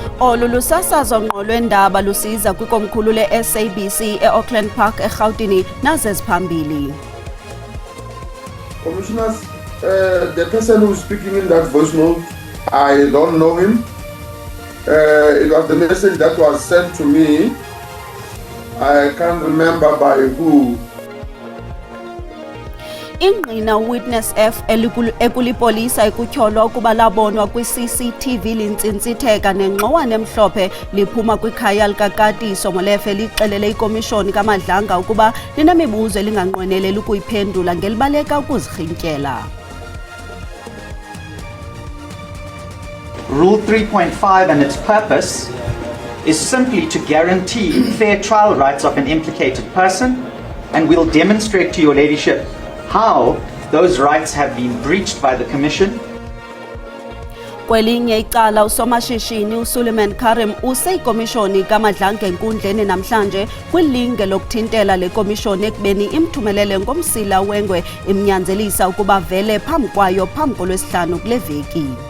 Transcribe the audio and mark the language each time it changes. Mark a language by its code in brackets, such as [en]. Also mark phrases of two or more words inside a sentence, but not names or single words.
[xh] Olu lusasazo ngqo lwendaba lusiza kwikomkhulu le-SABC e-Auckland Park eRhawutini nazeziphambili. [en] Commissioners, the person who's speaking in that voice note, I don't know him. It was the message that was sent to me. I can't remember by who. [xh] Ingqina Witness F ekulipolisa ikutyholwa ukuba labonwa kwi-CCTV lintsintsitheka nengxowane emhlophe liphuma kwikhaya likakatiso Molefe lixelele ikomishoni kaMadlanga ukuba linemibuzo elinganqweneleli ukuyiphendula ngelibaleka ukuzirhintyela. [en] Rule 3.5 and its purpose is simply to guarantee fair trial rights of an implicated person, and we'll demonstrate to your ladyship how those rights have been breached by the Commission. [xh] Kwelinye icala usomashishini uSuleiman Karim useyikomishoni kaMadlanga enkundleni namhlanje kwilinge lokuthintela lekomishoni ekubeni imthumelele ngomsila wengwe imnyanzelisa ukuba vele phambi kwayo phambi koLwesihlanu kule veki.